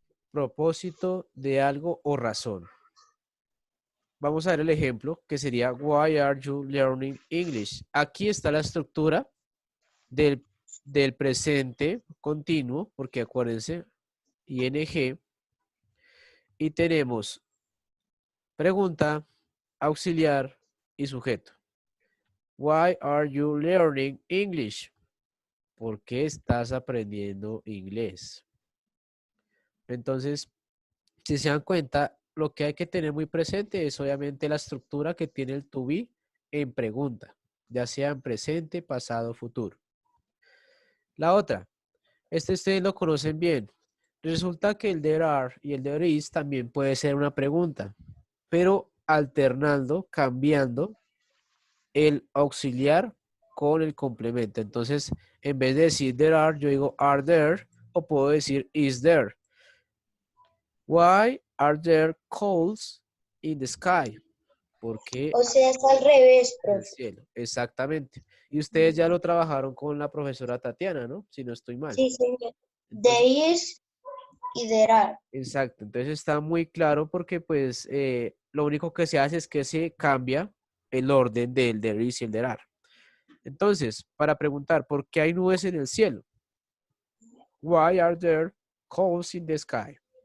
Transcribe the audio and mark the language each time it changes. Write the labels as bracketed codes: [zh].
[es] Propósito de algo o razón. Vamos a ver el ejemplo, que sería [en] why are you learning English? [es] Aquí está la estructura del presente continuo, porque acuérdense, ing, y tenemos pregunta, auxiliar y sujeto. [en] Why are you learning English? [es] ¿Por qué estás aprendiendo inglés? Entonces, si se dan cuenta, lo que hay que tener muy presente es obviamente la estructura que tiene el to be en pregunta, ya sea en presente, pasado, futuro. La otra, ustedes lo conocen bien. Resulta que el there are y el there is también puede ser una pregunta, pero alternando, cambiando el auxiliar con el complemento. Entonces, en vez de decir there are, yo digo are there o puedo decir is there. [en] Why are there clouds in the sky? [es] Porque O sea, es al revés, en el profe. cielo, exactamente. Y ustedes ya lo trabajaron con la profesora Tatiana, ¿no? Si no estoy mal. Sí, señor. Entonces, [en] There is y there are. [es] exacto, entonces está muy claro porque pues lo único que se hace es que se cambia el orden del there is y el there are. Entonces, para preguntar, ¿por qué hay nubes en el cielo? [en] Why are there clouds in the sky?